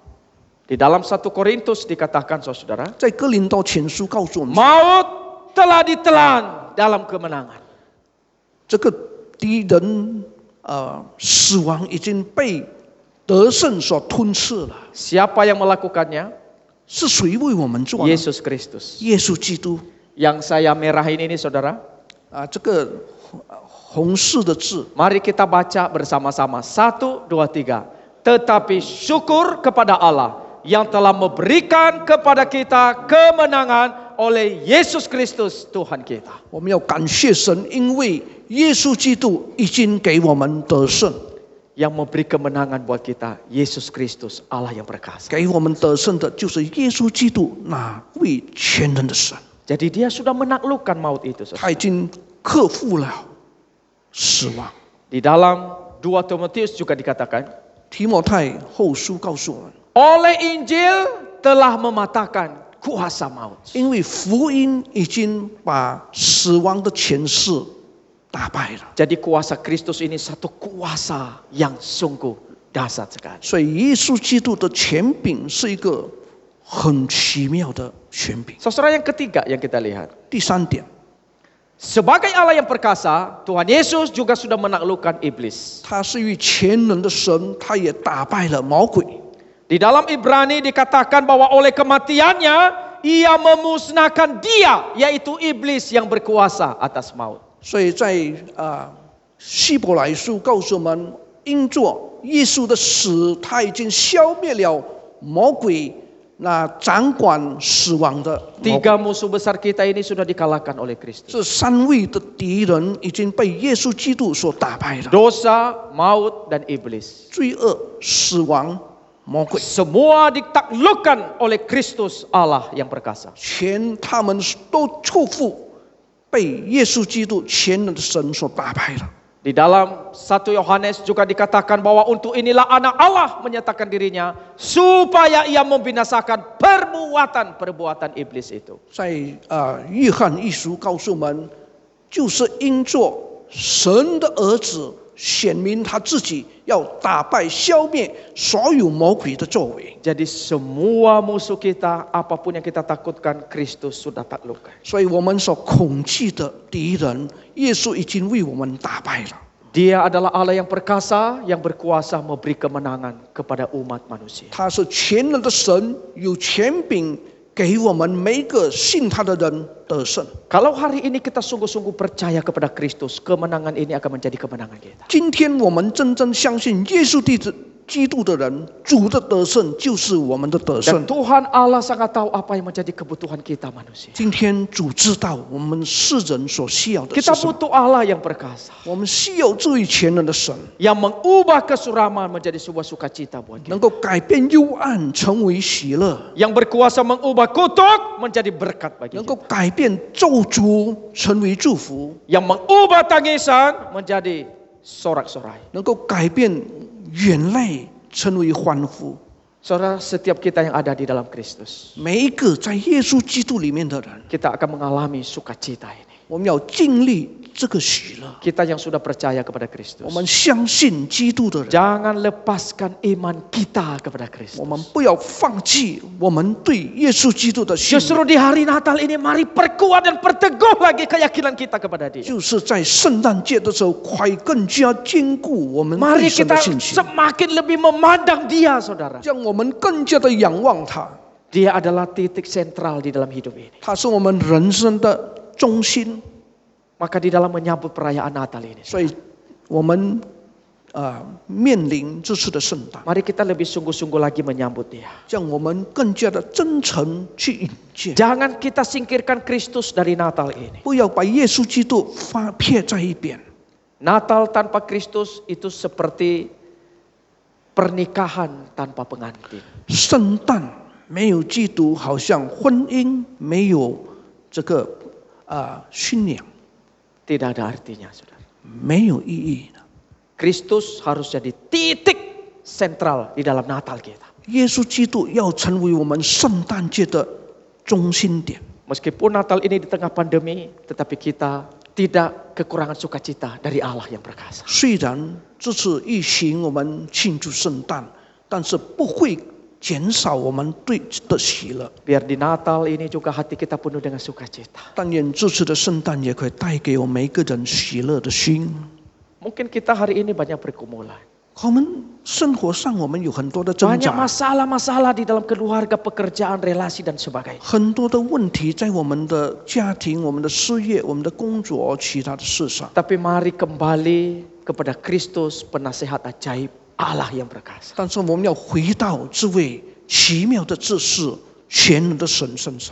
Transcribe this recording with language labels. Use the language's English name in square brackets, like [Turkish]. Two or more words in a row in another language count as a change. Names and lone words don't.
[Indonesian] Di dalam 1 Korintus dikatakan, saudara, [Chinese] 在哥林多前书告诉我们， [Indonesian] maut telah ditelan dalam kemenangan. [Chinese] 这个敌人死亡已经被得胜所吞噬了。 [Indonesian] Siapa yang melakukannya? [Chinese] 是谁为我们做呢？ [Indonesian] Yesus Kristus. [Chinese] 耶稣基督 [Indonesian] Yang saya merahin ini, saudara, [Chinese] 啊，这个红色的字， [Indonesian] mari kita baca bersama-sama. 1, 2, 3. Tetapi syukur kepada Allah yang telah memberikan kepada kita kemenangan oleh Yesus Kristus Tuhan kita. [Chinese] 我们要感谢神，因为耶稣基督已经给我们得胜， [Indonesian] Yang memberi kemenangan buat kita, Yesus Kristus, Allah yang perkasa. [Chinese] 给我们得胜的就是耶稣基督那位全能的神， [Indonesian] Jadi dia sudah menaklukkan maut itu, saudara. [Chinese] 他已经克服了死亡。 [Indonesian] Di dalam 2 Timotius juga dikatakan, [Chinese] 提摩太后书告诉我们， [Indonesian] oleh Injil telah mematahkan kuasa maut. [Chinese] 因为福音已经把死亡的权势打败了， [Indonesian] Jadi kuasa Kristus ini satu kuasa yang sungguh dahsyat sekali. [Chinese] 所以耶稣基督的权柄是一个很奇妙的权柄。 [Indonesian] Saudara, yang ketiga yang kita lihat, [Chinese] 第三点， [Indonesian] sebagai Allah yang perkasa, Tuhan Yesus juga sudah menaklukkan iblis. [Chinese] 他是一位全能的神，他也打败了魔鬼。 [Indonesian] Di dalam Ibrani dikatakan bahwa oleh kematiannya ia memusnahkan dia, yaitu iblis yang berkuasa atas maut. [Chinese] 所以在希伯来书告诉我们，因着耶稣的死，他已经消灭了魔鬼那掌管死亡的魔鬼。 [Indonesian] Tiga musuh besar kita ini sudah dikalahkan oleh Kristus. [Chinese] 这三位的敌人已经被耶稣基督所打败了， [Indonesian] Dosa, maut, dan iblis. [Chinese] 罪恶、死亡、魔鬼， [Indonesian] Semua ditaklukkan oleh Kristus Allah yang perkasa. [Chinese] 全他们都束缚，被耶稣基督全能的神所打败了。 [Indonesian] Di dalam 1 Yohanes juga dikatakan bahwa untuk inilah anak Allah menyatakan dirinya supaya ia membinasakan perbuatan iblis itu. [Chinese] 在约翰一书告诉我们，就是因着神的儿子显明他自己要打败、消灭所有魔鬼的作为。 [Indonesian] Jadi semua musuh kita, apapun yang kita takutkan, Kristus sudah taklukkan. [Chinese] 所以我们所恐惧的敌人，耶稣已经为我们打败了。 [Indonesian] Dia adalah Allah yang perkasa, yang berkuasa memberi kemenangan kepada umat manusia. [Chinese] 他是全能的神，有权柄给我们每一个信他的人得胜。 [Indonesian] Kalau hari ini kita sungguh-sungguh percaya kepada Kristus, kemenangan ini akan menjadi kemenangan kita. [Chinese] 今天我们真正相信耶稣基督的人，主的得胜就是我们的得 [Indonesian] Dan [Chinese] 胜。 [Indonesian] Tuhan Allah sangat tahu apa yang menjadi kebutuhan kita manusia. [Chinese] 今天主知道我们世人所需要的是 [Indonesian] Kita [Chinese] 什么， [Indonesian] butuh Allah yang perkasa, [Chinese] 我们需要这位全能的神， [Indonesian] yang mengubah kesuraman menjadi sebuah sukacita buat kita. [Chinese] 能够改变幽暗成为喜乐， [Indonesian] Yang berkuasa mengubah kutuk menjadi berkat bagi [Chinese] 能够 [Indonesian] kita. [Chinese] 改变咒诅成为祝福， [Indonesian] Yang mengubah tangisan menjadi sorak-sorai. [Chinese] 能够改变眼泪成为欢呼。 [Indonesian] Saudara, setiap kita yang ada di dalam Kristus, [Chinese] 每一个在耶稣基督里面的人， [Indonesian] kita akan mengalami sukacita ini. [Chinese] 我们要经历这个喜乐。 [Indonesian] Kita yang sudah percaya kepada [Chinese] 我 [Indonesian] Kristus, [Chinese] 们相信基督的人， [Indonesian] jangan lepaskan iman kita kepada [Chinese] 我 [Indonesian] Kristus. [Chinese] 们不要放弃我们对耶稣基督的信 [Indonesian] Justru [Chinese] 仰。 [Indonesian] di hari Natal ini mari perkuat dan perteguh lagi keyakinan kita kepada Dia. [Chinese] 就是在圣诞节的时候，快更加坚固我们 [Indonesian] Mari [Chinese] 对神 [Indonesian] kita [Chinese] 的信心， [Indonesian] semakin lebih memandang Dia, saudara. [Chinese] 让我们更加的仰望他。 [Indonesian] Dia adalah titik sentral di dalam hidup ini. [Chinese] 他是我们人生的中心， [Indonesian] Maka di dalam menyambut perayaan Natal ini, [Chinese] 所以我们面临这次的圣诞， [Indonesian] mari kita lebih sungguh-sungguh lagi menyambut Dia. [Chinese] 让我们更加的真诚去迎接， [Indonesian] Jangan kita singkirkan Kristus dari Natal ini. [Chinese] 不要把耶稣基督撇在一边。 [Indonesian] Natal tanpa Kristus itu seperti pernikahan tanpa pengantin. [Chinese] 圣诞没有基督，好像婚姻没有这个新娘， [Indonesian] Tidak ada artinya, saudara. [Chinese] 没有意义的。 [Indonesian] Kristus harus jadi titik sentral di dalam Natal kita. [Chinese] 耶稣基督要成为我们圣诞节的中心点。 [Indonesian] Meskipun Natal ini di tengah pandemi, tetapi kita tidak kekurangan sukacita dari Allah yang perkasa. [Chinese] 虽然这次疫情我们庆祝圣诞，但是不会减少我们对的喜乐。 [Indonesian] Biar di Natal ini juga hati kita penuh dengan sukacita. [Chinese] 但愿这次的圣诞也可以带给我们每一个人喜乐的心。 [Indonesian] Mungkin kita hari ini banyak pergumulan. [Chinese] 我们生活上我们有很多的挣 [Indonesian] Banyak [Chinese] 扎， [Indonesian] masalah-masalah di dalam keluarga, pekerjaan, relasi dan sebagainya. [Chinese] 很多的问题在我们的家庭、我们的事业、我们的工作、其他的事上。 [Indonesian] Tapi mari kembali kepada Kristus, penasehat ajaib Allah yang perkasa. [Chinese] 但是我们要回到这位奇妙的治世、全能的神身上，